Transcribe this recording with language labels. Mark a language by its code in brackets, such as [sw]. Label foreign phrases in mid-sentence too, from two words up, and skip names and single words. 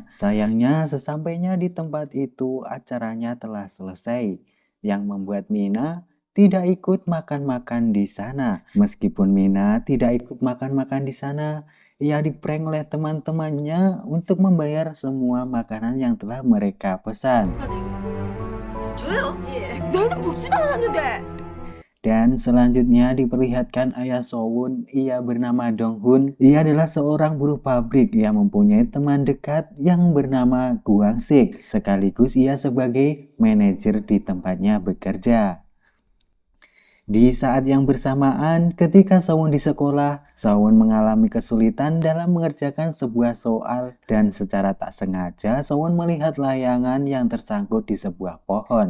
[id] Sayangnya sesampainya di tempat itu acaranya telah selesai, yang membuat Mina tidak ikut makan-makan di sana. Meskipun Mina tidak ikut makan-makan di sana, ia diprank oleh teman-temannya untuk membayar semua makanan yang telah mereka pesan. [ko] 저요? 예. 나는 먹지도 않았는데. [id] Dan selanjutnya diperlihatkan ayah Sowon, ia bernama Dong-hun. Ia adalah seorang buruh pabrik yang mempunyai teman dekat yang bernama Guang-sik. Sekaligus ia sebagai manajer di tempatnya bekerja. Di saat yang bersamaan, ketika Sowon di sekolah, Sowon mengalami kesulitan dalam mengerjakan sebuah soal dan secara tak sengaja Sowon melihat layangan yang tersangkut di sebuah pohon.